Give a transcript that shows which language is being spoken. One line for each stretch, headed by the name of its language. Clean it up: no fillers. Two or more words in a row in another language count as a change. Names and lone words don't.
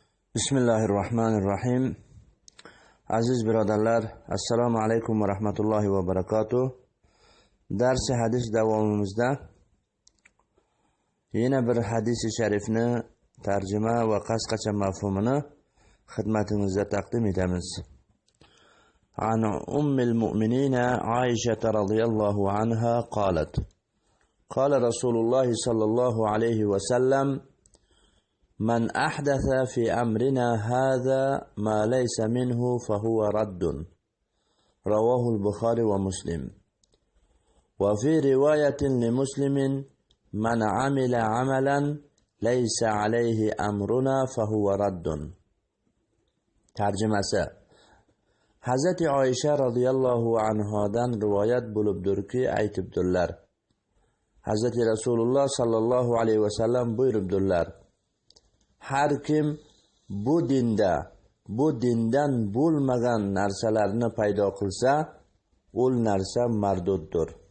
Uzbek: Bismillahirrahmanirrahim. Aziz birodarlar,
Arabic: السلام عليكم ورحمة الله وبركاته.
Uzbek: Darsi hadis davomimizda yana bir hadisi sharifni tarjima va qasqacha mafhumini xizmatingizga taqdim etamiz.
Arabic: عن أم المؤمنين عائشة رضي الله عنها قالت قال رسول الله صلى الله عليه وسلم: من أحدث في أمرنا هذا ما ليس منه فهو رد. رواه البخاري ومسلم. وفي رواية لمسلم: من عمل عملا ليس عليه أمرنا فهو رد. ترجمة:
Uzbek: Hazrat Oysha radhiyallohu anhodan rivoyat bo'libdirki, aytibdilar: Hazrat Rasululloh sallallohu alayhi vasallam buyuribdilar: Har kim bu dindan bo'lmagan narsalarni paydo qilsa, ul narsa marduddir.